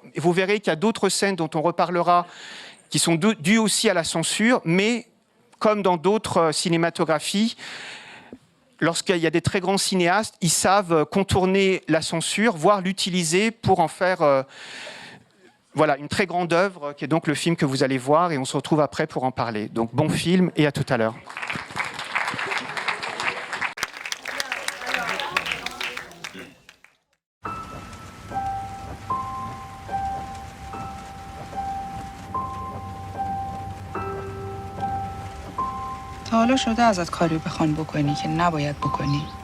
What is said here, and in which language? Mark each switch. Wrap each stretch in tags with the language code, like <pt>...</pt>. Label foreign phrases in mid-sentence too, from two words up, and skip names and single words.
<fr>Et vous verrez qu'il y a d'autres scènes dont on reparlera qui sont dues aussi à la censure, mais comme dans d'autres cinématographies, lorsqu'il y a des très grands cinéastes, ils savent contourner la censure, voire l'utiliser pour en faire une très grande œuvre, qui est donc le film que vous allez voir, et on se retrouve après pour en parler. Donc bon film, et à tout à l'heure.</fr> <fa>تا حالا شده ازت کاری بخوان بکنی که نباید بکنی؟</fa>